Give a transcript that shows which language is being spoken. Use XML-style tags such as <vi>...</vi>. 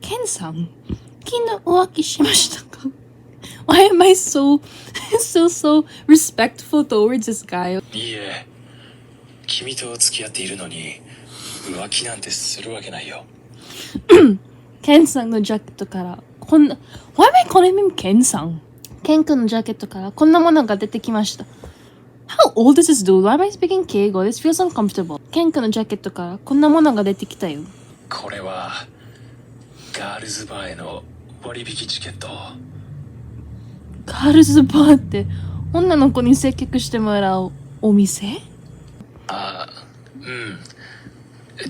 <ja>Ken-san, 昨日浮気しましたか?</ja> <en>Why am I so respectful towards this guy?</en> <ja>いいえ、君と付き合っているのに浮気なんてするわけないよ。ケンさんのジャケットからこんな</ja> <en>Why am I calling him</en> <ja>ケンさん? ケン君のジャケットからこんなものが出てきました。</ja> <en>How old is this dude? Why am I speaking 敬語? This feels uncomfortable.</en> <ja>ケン君のジャケットからこんなものが出てきたよ。これはガールズバーへの割引チケット。ガールズバーって女の子に接客してもらうお店？あ、うん。</ja>